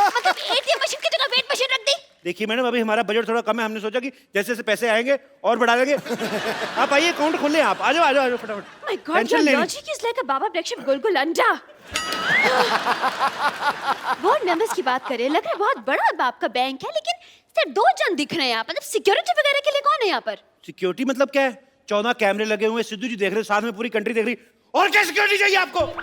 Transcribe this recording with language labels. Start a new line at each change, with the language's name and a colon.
Hindi: मतलब ATM machine की जगह वेट मशीन रख दी। देखिए मैडम, अभी हमारा बजट थोड़ा कम है, हमने सोचा कि जैसे जैसे पैसे आएंगे और बढ़ा देंगे। आप आइए, अकाउंट खोल लें आप। आ जाओ फटाफट।
English: My God, your logic is like a Baba Black Sheep
Hindi: गोल गोल अंडा। बोर्ड मेंबर्स की बात करें, लग रहा है बहुत बड़ा बाप का बैंक है, लेकिन सिर्फ 2 जन दिख रहे हैं यहाँ पर। मतलब सिक्योरिटी वगैरह के लिए कौन है यहाँ पर? सिक्योरिटी मतलब क्या है? 14 कैमरे लगे हुए, सिद्धू जी देख रहे, साथ में पूरी कंट्री देख रही। और क्या सिक्योरिटी चाहिए आपको?